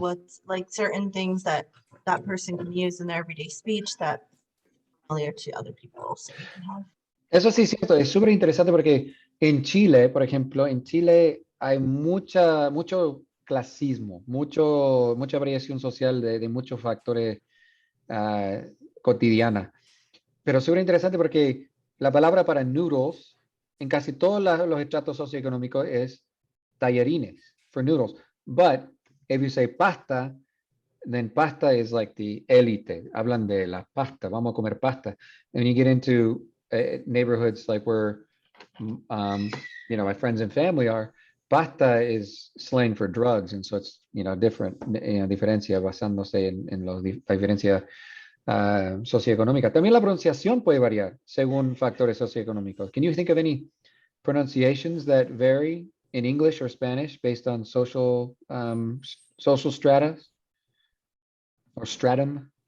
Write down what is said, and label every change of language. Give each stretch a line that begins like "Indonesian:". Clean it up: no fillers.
English: what's like certain things that that person can use in their everyday speech that familiar to other people. So you can have
Spanish: Eso sí es cierto, es súper interesante porque en Chile, por ejemplo, en Chile hay mucho clasismo, mucha variación social de muchos factores cotidiana. Pero súper interesante porque la palabra para noodles en casi todos los estratos socioeconómicos es tallarines,
English: for noodles. But if you say pasta, then pasta is like the elite.
Spanish: Hablan de la pasta, vamos a comer pasta.
English: And when you get into neighborhoods like where, my friends and family are, pasta is slang for drugs. And so it's, different,
Spanish: diferencia basándose en la diferencia socioeconómica. También la pronunciación puede variar según factores socioeconómicos.
English: Can you think of any pronunciations that vary in English or Spanish based on social stratas or stratum?